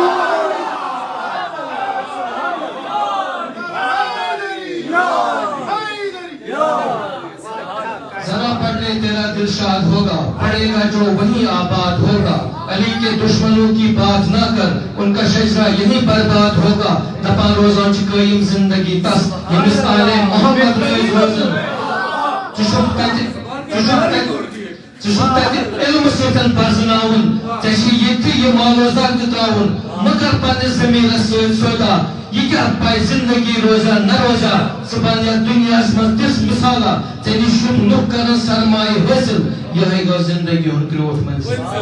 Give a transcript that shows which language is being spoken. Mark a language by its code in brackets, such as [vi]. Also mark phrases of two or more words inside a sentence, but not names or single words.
[ur] تیرا دل شاد ہوگا. پڑھے گا جو وہی آباد ہوگا. علی کے دشمنوں کی بات نہ کر. ان کا شجرہ یہی برباد ہوگا. [ks] دپان روزان چھ قائم زندگی تس. یہ مثال محمد روزن. علم سۭتۍ پرزناوُن ژےٚ چھِ ییٚتہِ یہِ معلوٗزات تہِ ترٛاوُن مہٕ کر پننِس زٔمیٖنس سۭتۍ سودا یہِ کیٛاہ پاے زندگی روزا نہ روزا ژٕ بن یتھ دُنیاہس منٛز تِژھ مثالا ژےٚ نِش چھُکھ لُکھ کران سرمایہِ حٲصِل یِہوٚے گوٚو زندگی ہُنٛد کرٛوٗٹھ منزِل